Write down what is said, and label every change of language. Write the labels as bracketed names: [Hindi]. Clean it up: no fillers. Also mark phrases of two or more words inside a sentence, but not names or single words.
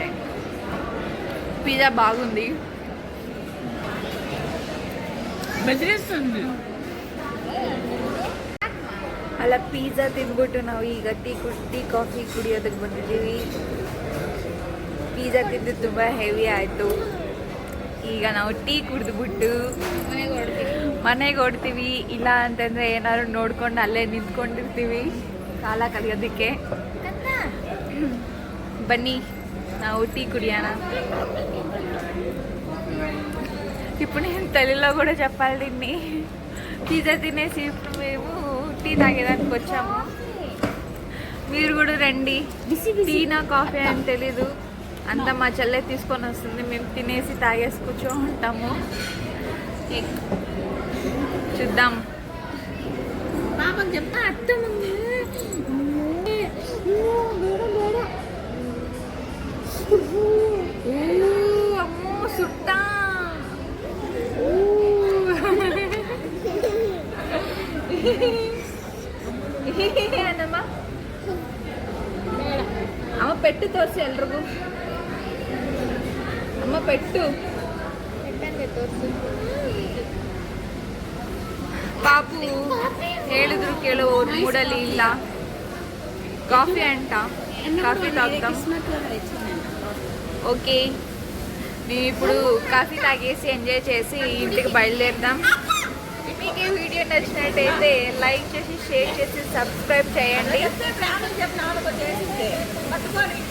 [Telugu] పిజ్జా బాగుంది. [Kannada] ಅಲ್ಲ ಪಿಜ್ಜಾ ತಿಂದ್ಬಿಟ್ಟು ನಾವು ಈಗ ಟೀ ಕಾಫಿ ಕುಡಿಯೋದಕ್ಕೆ ಬಂದಿದ್ದೀವಿ. ಪಿಜ್ಜಾ ತಿಂದು ತುಂಬ ಹೆವಿ ಆಯಿತು. ಈಗ ನಾವು ಟೀ ಕುಡಿದ್ಬಿಟ್ಟು ಮನೆಗೆ ಹೊಡ್ತೀವಿ. ಇಲ್ಲ ಅಂತಂದರೆ ಏನಾದ್ರು ನೋಡ್ಕೊಂಡು ಅಲ್ಲೇ ನಿಂತ್ಕೊಂಡಿರ್ತೀವಿ ಕಾಲ ಕಲಿಯೋದಕ್ಕೆ. [Telugu] బన్నీ ನಾವು టీ కుడియాన. ఇప్పుడు నేను తెలుగులో కూడా చెప్పాలి దీన్ని. పిజ్జా తినేసి ఇప్పుడు మేము టీ తాగేదానికి వచ్చాము. మీరు కూడా రండి. టీనా కాఫీ అని తెలీదు, అంతా మా చెల్లె తీసుకొని వస్తుంది, మేము తినేసి తాగేసి కూర్చో ఉంటాము. చూద్దాం. పాపకు చెప్తా అర్థం అమ్మో సుట్టా. [Kannada] ಏನಮ್ಮ ಅಮ್ಮ ಪೆಟ್ಟು ತೋರಿಸಿ ಎಲ್ರಿಗೂ. ಅಮ್ಮ ಪೆಟ್ಟು ತೋರಿಸಿ. ಪಾಪು ಹೇಳಿದ್ರು ಕೇಳೋ ಮೂಡಲ್ಲಿ ಇಲ್ಲ. ಕಾಫಿ ಅಂಟ, [Telugu] కాఫీ తాగుతాం. ఓకే, మేము ఇప్పుడు కాఫీ తాగేసి ఎంజాయ్ చేసి ఇంటికి బయలుదేరుదాం. మీకు ఈ వీడియో నచ్చినట్టయితే లైక్ చేసి, షేర్ చేసి, సబ్స్క్రైబ్ చేయండి.